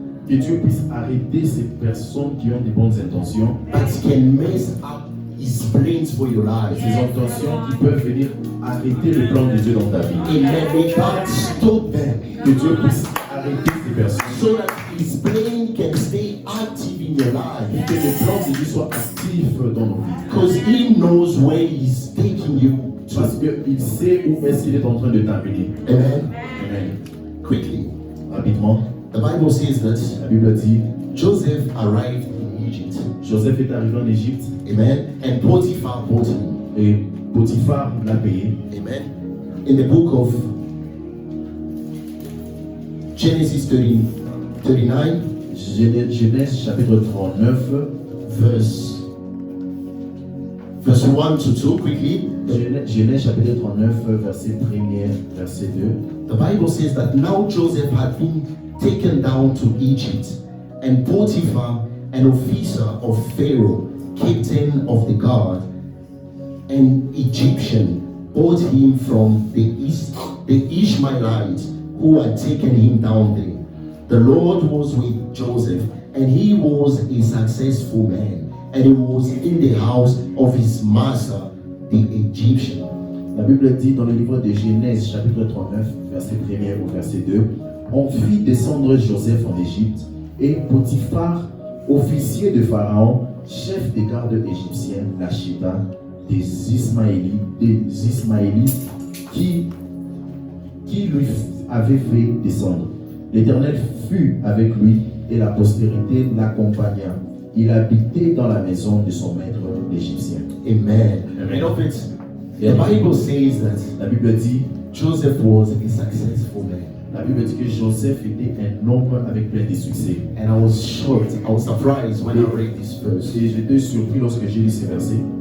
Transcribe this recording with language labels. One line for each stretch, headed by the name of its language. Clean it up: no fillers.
French: Dieu puisse arrêter ces personnes qui ont des bonnes intentions,
English: but can mess up his plans for your life.
French: ces intentions qui peuvent venir arrêter le plan de Dieu dans ta vie.
English: Amen. May God stop them
French: Que Dieu puisse arrêter ces personnes.
English: so that his plan can stay active in your life,
French: Que le plan de Dieu soit actif dans nos vies.
English: because he knows where he's taking you
French: Parce
English: to.
French: qu'il sait où est-ce qu'il est en train de t'amener. Amen. Amen.
English: Quickly,
French: Rapidement,
English: the Bible says that
French: la Bible dit,
English: Joseph arrived in Egypt.
French: Joseph est arrivé en Égypte Amen.
English: And Potiphar bought him.
French: et Potiphar l'a payé.
English: Amen. In the book of Genesis 13, 39,
French: Genèse chapitre 39,
English: verse 1 to 2, quickly.
French: Genèse chapitre 39, verset 1er, verset 2.
English: The Bible says that now Joseph had been taken down to Egypt, and Potiphar, an officer of Pharaoh, captain of the guard, an Egyptian, bought him from the Ishmaelites who had taken him down there. The Lord was with Joseph, and he was a successful man, and he was in the house of his master, the Egyptian.
French: La Bible dit dans le livre de Genèse, chapitre 39, verset 1er au verset 2, on fit descendre Joseph en Égypte, et Potiphar, officier de Pharaon, chef des gardes égyptiens, l'acheta des Ismaélites qui lui avait fait descendre. L'Éternel fut avec lui et la postérité l'accompagna. Il habitait dans la maison de son maître l'Égyptien. Amen.
English: Beloved, the Bible says that
French: La Bible dit,
English: Joseph was a successful man.
French: la Bible dit que Joseph était un homme avec plein de succès.
English: And I was shocked, I was surprised when I read this verse.
French: Et j'étais surpris lorsque j'ai lu ces versets.